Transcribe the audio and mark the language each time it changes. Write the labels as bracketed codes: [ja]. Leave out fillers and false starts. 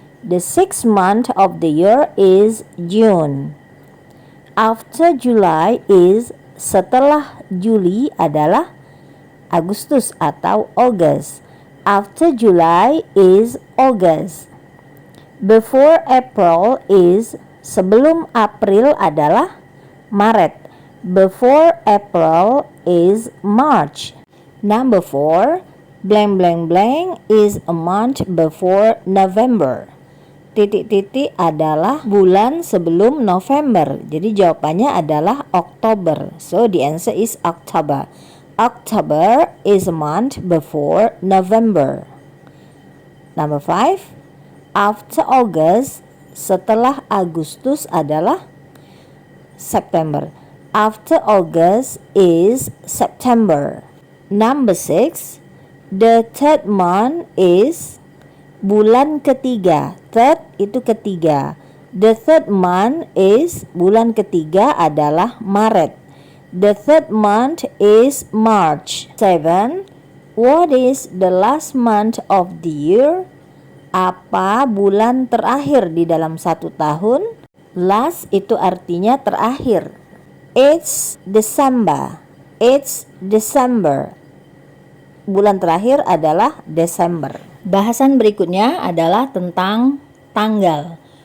[en] The 6th month of the year is June. After July is, [id] setelah Juli adalah Agustus atau August. [en] After July is August. Before April is, [id] sebelum April adalah Maret. [en] Before April is March. Number 4, blank blank blank is a month before November. [id] Titik-titik adalah bulan sebelum November. Jadi jawabannya adalah October. [en] So the answer is October. October is a month before November. Number 5, after August, [id] setelah Agustus adalah September. [en] After August is September. Number 6, the third month is, [id] bulan ketiga. [en] Third itu ketiga. The third month is, [id] bulan ketiga adalah Maret. [en] The third month is March. 7, what is the last month of the year? [id] Apa bulan terakhir di dalam satu tahun? Last itu artinya terakhir. [en] It's December. It's December. [id] Bulan terakhir adalah Desember. Bahasan berikutnya adalah tentang tanggal.